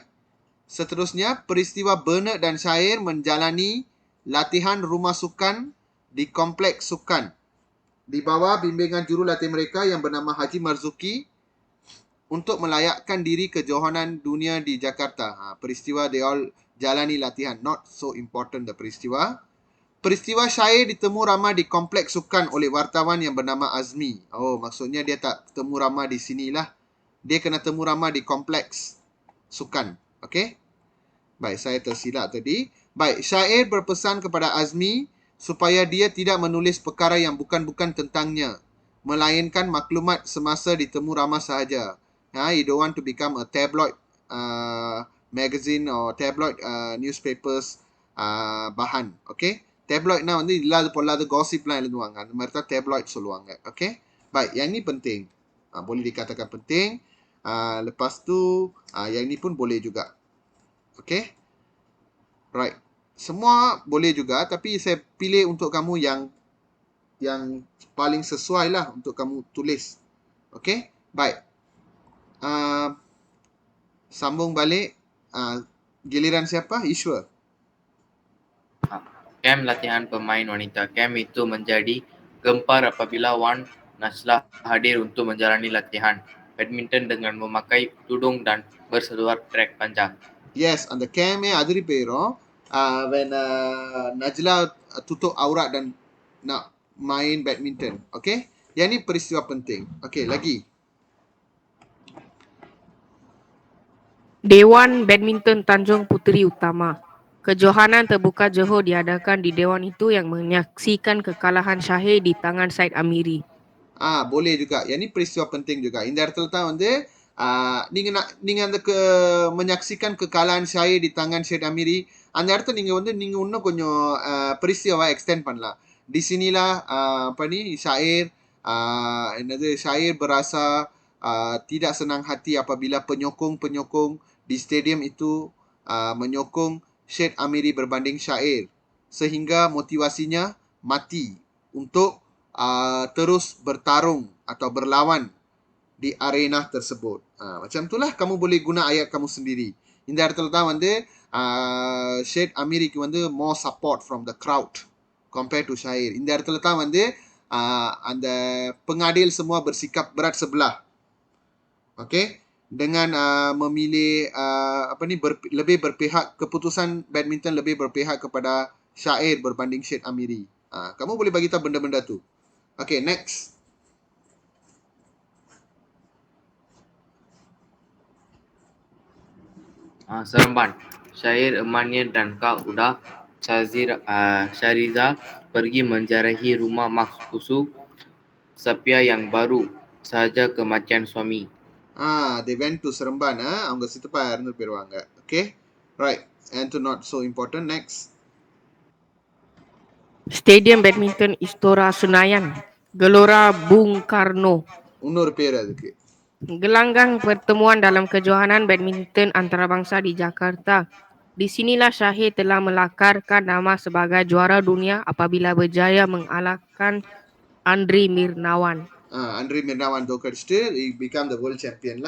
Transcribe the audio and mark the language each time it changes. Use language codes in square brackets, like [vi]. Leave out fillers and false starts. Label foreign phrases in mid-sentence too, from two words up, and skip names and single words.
[ms] Seterusnya, peristiwa Bernard dan Syair menjalani latihan rumah sukan di kompleks sukan di bawah bimbingan jurulatih mereka yang bernama Haji Marzuki untuk melayakkan diri ke kejohanan dunia di Jakarta. Peristiwa [en] they all [ms] jalani latihan. [en] Not so important the peristiwa. [ms] Peristiwa Syair ditemu ramah di kompleks sukan oleh wartawan yang bernama Azmi. Maksudnya dia tak temu ramah di sinilah. Dia kena temu ramah di kompleks sukan. Okey? Baik, saya tersilap tadi. Baik, Syair berpesan kepada Azmi supaya dia tidak menulis perkara yang bukan-bukan tentangnya, melainkan maklumat semasa ditemu ramah sahaja. [en] You don't want to become a tabloid magazine or tabloid newspapers bahan. [ta] Okay? Tabloid na வந்து இல்லாத பொல்லாத gossipலாம் எழுதுவாங்க. அந்த மாதிரி தான் tabloid சொல்லுவாங்க. [ms] Okay? Baik, yang ini penting. Boleh dikatakan penting. Lepas tu, yang ini pun boleh juga. [en] Okay? Right. [ms] Semua boleh juga, tapi saya pilih untuk kamu yang paling sesuai lah untuk kamu tulis. Okay? Baik. Sambung balik. Giliran siapa? Ishwar. Camp latihan pemain wanita. Camp itu menjadi gempar apabila Wan Najlah hadir untuk menjalani latihan badminton dengan memakai tudung dan berseluar trek panjang. [en] Yes, [ta] அந்த கேமே அதிரி போயிரும். [ms] When Najla tutup aurat dan nak main badminton. Okay? Yang ni peristiwa penting. Okay, lagi. Dewan Badminton Tanjung Puteri Utama. Kejohanan terbuka Johor diadakan di Dewan itu yang menyaksikan kekalahan Syahir di tangan Said Amiri. Boleh juga. Yang ni peristiwa penting juga. [ta] இந்த இடத்துல தான் வந்து நீங்க அந்த [ms] menyaksikan kekalahan Syahir di tangan Syed Amiri, [ta] அந்த இடத்துல நீங்க இன்னும் கொஞ்சம் peristiwa extend பண்ணலாம். [ms] Di sinilah Syahir Syair berasa tidak senang hati apabila penyokong-penyokong di stadium itu menyokong Syed Amiri berbanding syair, sehingga motivasinya mati untuk terus bertarung atau berlawan di arena tersebut. Macam itulah kamu boleh guna ayat kamu sendiri. [ta] இந்த இடத்துல தான் வந்து ஷேட் அமீரிக்கு வந்து [en] more support from the crowd compared to Syair. [ta] இந்த இடத்துல தான் வந்து அந்த [ms] pengadil semua bersikap berat sebelah. Okay? Dengan memilih lebih berpihak, keputusan badminton lebih berpihak kepada Syair berbanding Syed Amiri. Kamu boleh bagi tahu benda-benda tu. [en] Okay, next. [ms] Seremban. Syair Emania dan Kak Uda Syariza pergi menjarahi rumah Maksusu Sapia yang baru sahaja kematian suami. [en] They went to Seremban. [ta] அவங்க சித்தப்பா இறந்து போயிருவாங்க. [en] Okay, right. And to not so important. Next. [ms] Stadium Badminton Istora Senayan, Gelora Bung Karno. [ta] இன்னொரு பேர் அதுக்கு. [ms] Gelanggang pertemuan dalam kejohanan badminton antarabangsa di Jakarta. Di sinilah Syahir telah melakarkan nama sebagai juara dunia apabila berjaya mengalahkan Andri Mirnawan. [en] Andri Mirnawan தோக்கடிச்சிட்டு he become the world champion lah.